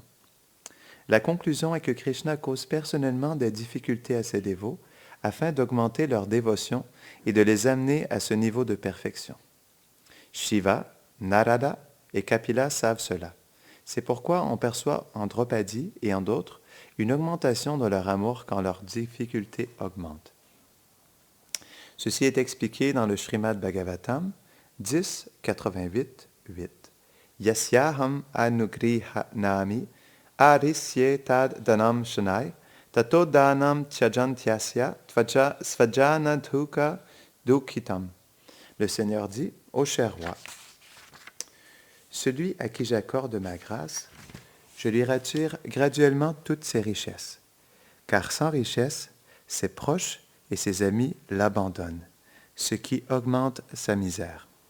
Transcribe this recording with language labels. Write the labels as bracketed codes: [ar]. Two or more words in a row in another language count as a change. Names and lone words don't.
[fr] La conclusion est que Krishna cause personnellement des difficultés à ses dévots afin d'augmenter leur dévotion et de les amener à ce niveau de perfection. Shiva, Narada et Kapila savent cela. C'est pourquoi on perçoit en Draupadi et en d'autres une augmentation de leur amour quand leurs difficultés augmentent. Ceci est expliqué dans le Srimad Bhagavatam 10, 88, 8. [sa] Yasyaham anugrihanami arisye tad danam shanai tato danam tyajantyasya svajana dhuka dukhitam. [fr] Le Seigneur dit, ô cher roi, celui à qui j'accorde ma grâce, je lui retire graduellement toutes ses richesses, car sans richesse, ses proches et ses amis l'abandonnent, ce qui augmente sa misère.